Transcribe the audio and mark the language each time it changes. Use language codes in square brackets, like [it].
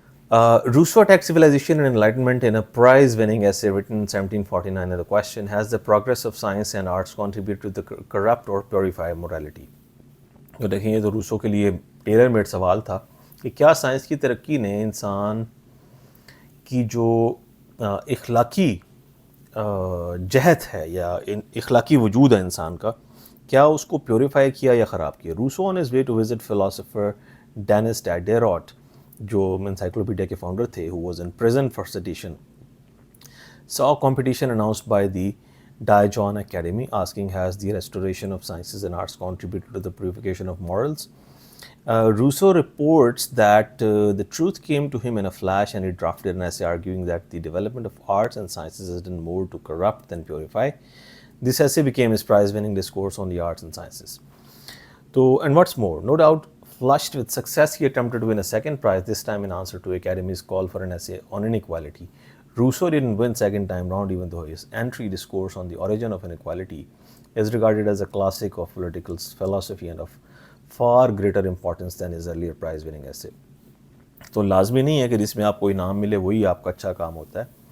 [en] Rousseau attacked civilization and enlightenment in a prize-winning essay written in 1749 and the question, has the progress of science and arts contributed to the corrupt or purify morality? [ur] تو دیکھیں یہ تو Rousseau کے لیے tailor made سوال تھا کہ کیا سائنس کی ترقی نے انسان کی جو اخلاقی جہت ہے یا اخلاقی وجود ہے انسان کا، کیا اس کو پیوریفائی کیا یا خراب کیا. [en] Rousseau on his way to visit philosopher Denis Diderot [ur] جو انسائکلوپیڈیا کے فاؤنڈر تھے [en] who was in prison for sedition, saw a competition announced by the Dijon Academy asking has the restoration of sciences and arts contributed to the purification of morals. Rousseau reports that the truth came to him in a flash and he drafted an essay arguing that the development of arts and sciences has done more to corrupt than purify. This essay became his prize-winning discourse on the arts and sciences. So, and what's more, no doubt flushed with success, he attempted to win a second prize, this time in answer to Academy's call for an essay on inequality. Rousseau didn't win second time round, even though his entry discourse on the origin of inequality is regarded as a classic of political philosophy and of far greater importance than his earlier prize-winning essay. [ur] تو لازمی نہیں ہے کہ جس میں آپ کو انعام ملے وہی آپ کا اچھا کام ہوتا ہے.